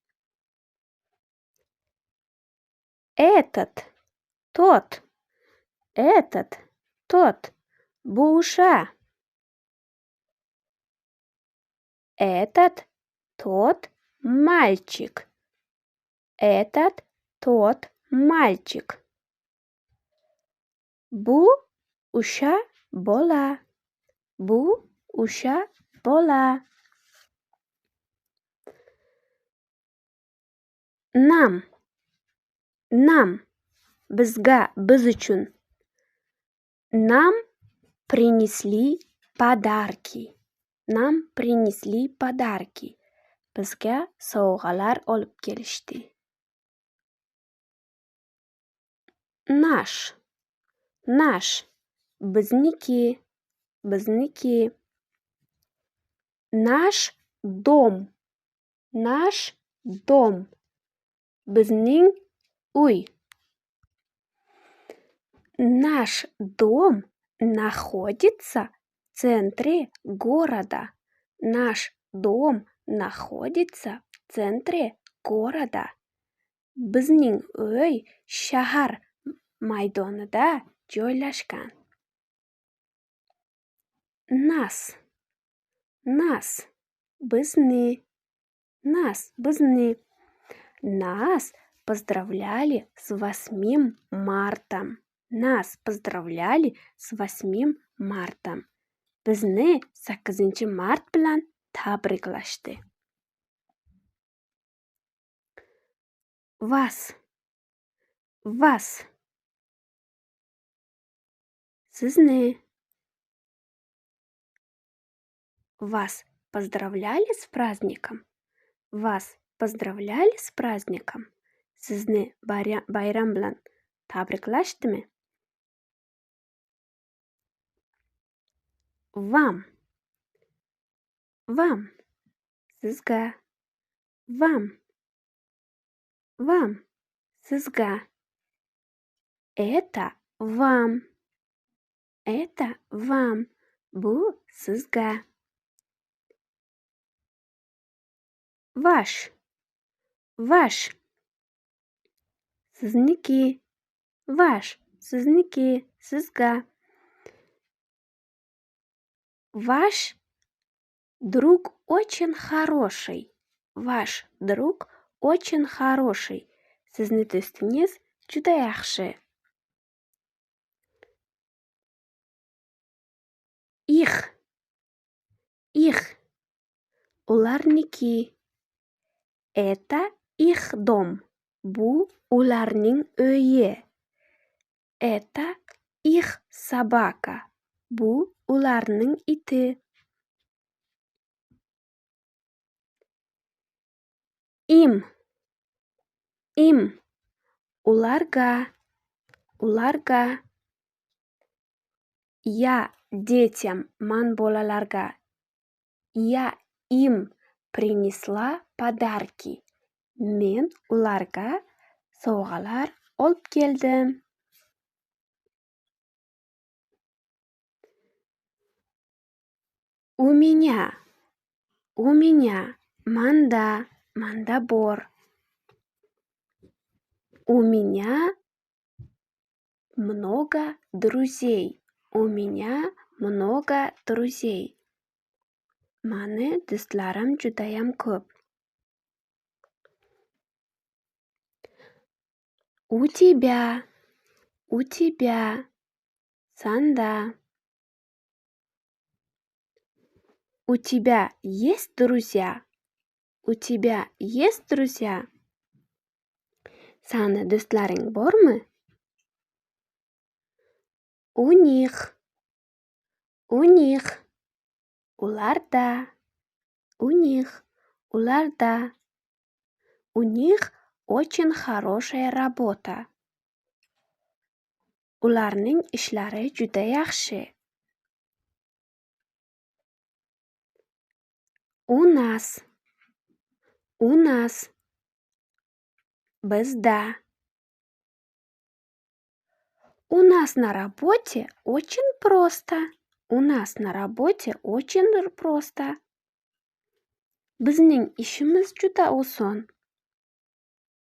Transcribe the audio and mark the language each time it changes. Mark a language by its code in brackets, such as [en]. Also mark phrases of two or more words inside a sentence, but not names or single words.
[ru] Этот. Тот. Этот, тот, [uz] bu o'sha. [ru] Этот, тот мальчик. Этот, тот мальчик. [uz] Bu o'sha bola. Bu o'sha bola. [ru] Нам, нам, [uz] bizga, biz uchun. [ru] Нам принесли подарки. Нам принесли подарки. [uz] Bizga sovg'alar olib kelishdi. [ru] Наш, наш, [uz] bizniki, bizniki. [ru] Наш дом, наш дом, [uz] bizning uy. [ru] Наш дом находится в центре города. Наш дом находится в центре города. [uz] Bizning uy shahar maydonida joylashgan. [ru] Нас, нас, bizni, нас, bizni. Нас поздравляли с 8 марта. Нас поздравляли с 8 марта. [uz] Bizni 8 mart bilan tabriklashdi. [ru] Вас, вас, sizni. Вас поздравляли с праздником? Вас поздравляли с праздником? [uz] Sizni bayram bilan tabriklashdimi? [ru] Вам, вам, sizga. Вам, вам, sizga. Это вам. Это вам. [uz] Bu sizga. [ru] Ваш, ваш, sizniki. Ваш, [uz] sizniki, sizga. [ru] Ваш друг очень хороший. Ваш друг очень хороший. [uz] Sizni do'stingiz juda yaxshi. [ru] Их, их, ularniki. Это их дом. [uz] Bu ularning uyi. [ru] Это их собака. [uz] Bu ularning iti. [ru] Им, им, [uz] ularga, ularga. [ru] Я детям, [uz] man bolalarga. [ru] Я им принесла подарки. [uz] Men ularga sovg'alar olib keldim. [ru] У меня, [uz] manda bor. [ru] У меня много друзей. У меня много друзей. [uz] Mani do'stlarim judayam ko'p. [ru] У тебя, sanda. У тебя есть друзья? У тебя есть друзья? [uz] Sani do'stlaring bormi? [ru] У них, [uz] ularda, ularda. [ru] У них очень хорошая работа. [uz] Ularning ishlari juda yaxshi. [ru] У нас, bizda. У нас на работе очень просто. У нас на работе очень просто. [uz] Bizning ishimiz juda oson. [ru] У вас,